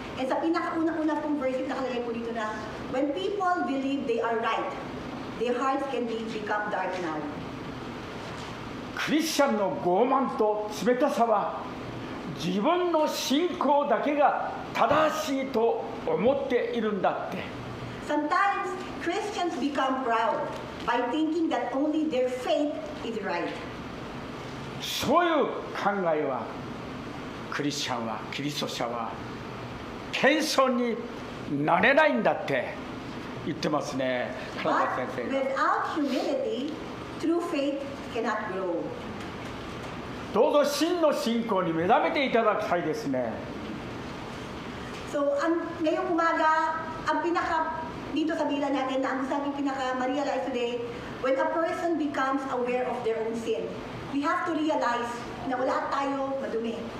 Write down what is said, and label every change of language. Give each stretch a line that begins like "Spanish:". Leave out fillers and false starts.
English: And
Filipino: sa pinakauna-una pong verse nakalagay po dito na,
English: when people believe they are right, their hearts can become dark now.
Japanese: クリスチャンの傲慢と冷たさは、自分の信仰だけが正しいと思っているんだって。
English: Sometimes Christians become proud by thinking that only their faith is right.
Japanese: そういう考えは、クリスチャンは、キリスト者は謙遜になれないんだって言ってますね、金田先生が。
English: Without humility, true faith cannot grow.
Japanese: どうぞ真の信仰に目覚めていただきたいですね。
Filipino: So, ngayong umaga, dito sa bilang natin na ang sabi pinaka-realize today,
English: when a person becomes aware of their own sin, we have to realize
Filipino: na lahat tayo madumi.